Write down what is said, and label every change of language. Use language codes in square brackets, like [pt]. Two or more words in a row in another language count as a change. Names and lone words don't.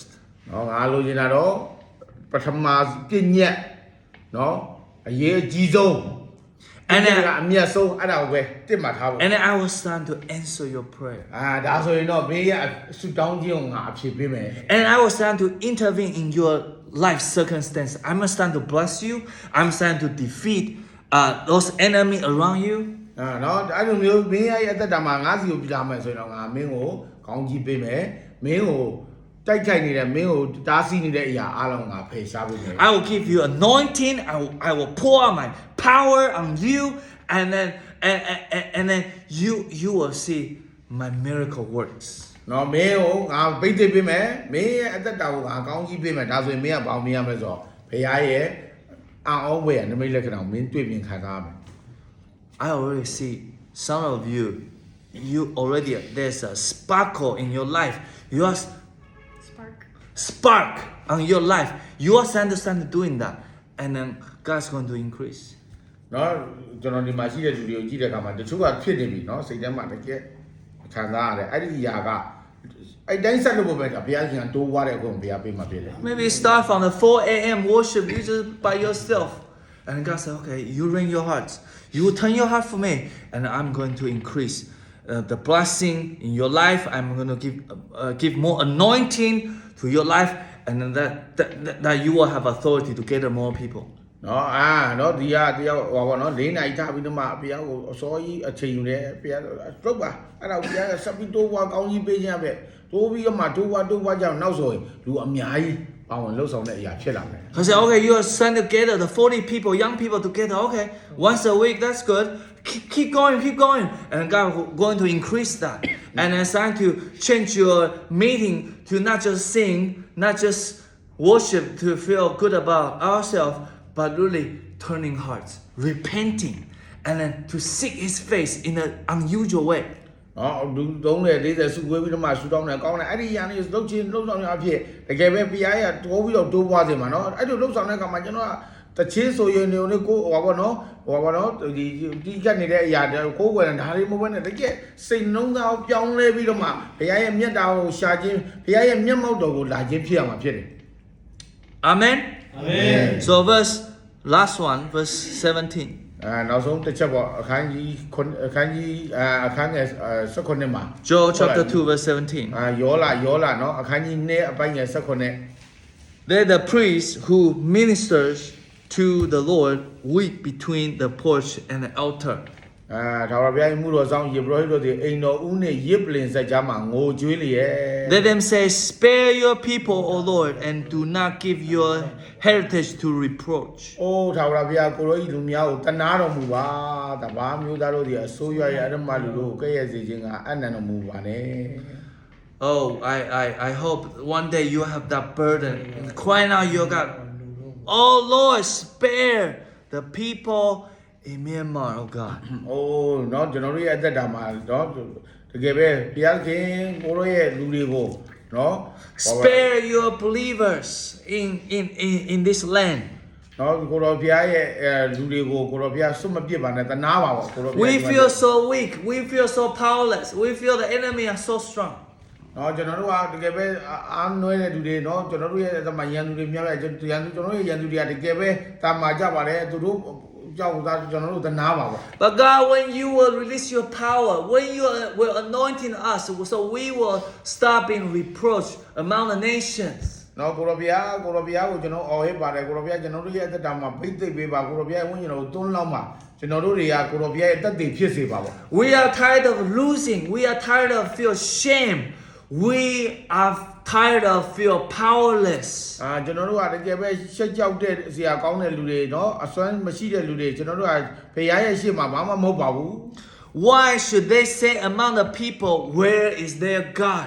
[my] နော်ငါလိုချင်တာတော့ပထမပြည့်ညက်နော်အရေးအကြီးဆုံး [en] And then, [my] အမြတ်ဆုံးအဲ့ဒါကိုပဲတစ်မှတ်ထားဖို့ [en] and then I will start to answer your prayer. [my] ဒါဆိုရင်တော့မင်းရဲ့ဆူတောင်းခြင်းကိုငါအဖြေပေးမယ် [en] And I will start to intervene in your life circumstance. I'm going to start to bless you. I'm starting to defeat those enemies around you. [my] နော်အဲ့လိုမျိုးမင်းရဲ့အသက်တာမှာငါစီကိုပြလာမယ်ဆိုရင်တော့ငါမင်းကိုကောင်းကြီးပေးမယ်မင်းကိုတတိုက်ခိုက်နေတဲ့မင်းကိုတားဆီးနေတဲ့အရာအားလုံးငါဖယ်ရှားပေးမယ် [en] I will give you anointing. I will pour out my power on you, and then you will see my miracle works. [my] နော်မင်းကိုငါဗိတ်သိပ်ပေးမယ်မင်းရဲ့အသက်တာကိုငါကောင်းကြီးပေးမယ်ဒါဆိုရင်မင်းကဘာလို့မရမလဲဆိုတော့ဘုရားရဲ့အောင်ဝဲနမိတ်လက္ခဏာကိုမင်းတွေ့မြင်ခံစားရမယ် [en] I already see some of you. You already there's a sparkle in your life. You are spark on your life. You are understand doing that, and then God's going to increase. [my] နော်ကျွန်တော်ဒီမှာရှိတဲ့လူတွေကိုကြည့်တဲ့အခါမှာတချို့ကဖြစ်နေပြီနော်စိတ်ထဲမှာတကယ်ခံစားရတယ်အဲ့ဒီအရာကအဲ့တိုင်းဆက်လို့ပဲဘုရားရှင်ကတိုးွားတဲ့အကုန်ဘုရားပေးမှာဖြစ်တယ် [en] Maybe start from the 4 a.m. worship. You just by yourself, and God said, "Okay, you ring your hearts. You turn your heart for me, and I'm going to increase the blessing in your life. I'm going to give more anointing to your life, and then that you will have authority to gather more people." [my] နော်နော်ဒီကတရားဟောပါနော်၄နိုင်ထားပြီးတော့မှဘုရားကိုအစောကြီးအချိန်ယူတယ်ဘုရားတုတ်ပါအဲ့ဒါဘုရားကစပီတိုးဘွားကောင်းကြီးပေးခြင်းပဲတိုးပြီးတော့မှတိုးဘွားကြောင့်နောက်ဆိုရင်လူအများကြီးပေါင်းလှုပ်ဆောင်တဲ့အရာဖြစ်လာမယ် [en] I said, "Okay, you are sent together, the 40 people, young people together. Okay, once a week, that's good. Keep going, and God going to increase that, and it's time to change your meeting to not just sing, not just worship to feel good about ourselves, but really turning hearts, repenting, and then to seek His face in an unusual way." [my] နော်လူ30စုဝေးပြီးတော့မှဆူတောင်းတယ်ကောင်းတယ်အဲ့ဒီရန်လေးလှုပ်ဆောင်ရအဖြစ်တကယ်ပဲဘုရားရဲ့တိုးပြီးတော့တိုးပွားစေမှာနော်အဲ့လိုလှုပ်ဆောင်တဲ့အခါမှာကျွန်တော်ကတချင်းဆိုရင်နေကိုဟောပါနော်ဒီကတ်နေတဲ့အရာကိုယ်ွယ်ဒါလေးမဟုတ်ဘဲနဲ့တကယ်စိတ်နှုံးသားကိုပြောင်းလဲပြီးတော့မှဘုရားရဲ့မျက်တာကိုရှာခြင်းဘုရားရဲ့မျက်မှောက်တော်ကိုလာခြင်းဖြစ်ရမှာဖြစ်တယ် [en] Amen. Amen. So last one, verse 17. [my] နောက်ဆုံးတစ်ချက်ပေါ့အခန်းကြီးအခန်းငယ်16မှာ [en] Joel chapter 2, verse 17. [my] ယောလာနော်အခန်းကြီး2အပိုင်းငယ်16 [en] There the priest who ministers to the Lord weep between the porch and the altar. [my] ဒါဝရဘုရားရဲ့မှုတော်ဆောင်ယေဘရဟိတို့ဒီအိမ်တော်ဦးနဲ့ရစ်ပလင်ဆက်ကြားမှာငိုကြွေးလျက် [en] Let them say, "Spare your people, O Lord, and do not give your heritage to reproach." [my] ။အိုးဒါဝရဘုရားကိုရောဤလူများကိုတနာတော်မူပါ။တပါးမျိုးသားတို့ဒီအစိုးရရဲ့အရမလူတို့ကိုကဲ့ရဲ့စေခြင်းကအနန္တတော်မူပါနဲ့။ [en] Oh, I hope one day you have that burden. Crying out, you God, "Oh Lord, spare the people in Myanmar, oh God." [my] အိုးနော်ကျွန်တော်တို့ရဲ့အသက်တာမှာနော်တကယ်ပဲဘုရားခင်ကိုရောရဲ့လူတွေကိုနော် [en] Spare your believers in this land. [my] နော်ကိုရောဘုရားရဲ့လူတွေကိုကိုရောဘုရားစွတ်မပြစ်ပါနဲ့တနာပါပေါ့ကိုရောဘုရား [en] We feel so weak. We feel so powerless. We feel the enemy are so strong. [my] နော်ကျွန်တော်တို့ကတကယ်ပဲအားနွဲတဲ့လူတွေနော်ကျွန်တော်တို့ရဲ့သမယန်သူတွေများတယ်ကျွန်တော်တို့ရဲ့ယန်သူတွေကတကယ်ပဲတာမာကြပါတယ်သူတို့ကြောက်သားကျွန်တော်တို့တနာပါပေါ့ [en] But God, when you will release your power, when you will anointing us, so we will stop being reproached among the nations. [my] နော်ကိုရောဘုရားကိုကျွန်တော်အော်ဟစ်ပါတယ်ကိုရောဘုရားကျွန်တော်တို့ရဲ့အသက်တာမှာဖိတ်သိပ်ပေးပါကိုရောဘုရားဝိညာဉ်တော်ကိုတွန်းလောက်ပါကျွန်တော်တို့တွေကကိုရောဘုရားရဲ့အသက်တည်ဖြစ်စေပါပေါ့ [en] We are tired of losing. We are tired of feel shame. We are tired of feel powerless. [my] ကျွန်တော်တို့ကတကယ်ပဲရှက်ကြောက်တဲ့ဆရာကောင်းတဲ့လူတွေနော်အစွမ်းမရှိတဲ့လူတွေကျွန်တော်တို့ကဘုရားရဲ့ရှေ့မှာဘာမှမဟုတ်ပါဘူး [en] Why should they say among the people, "Where is their God?"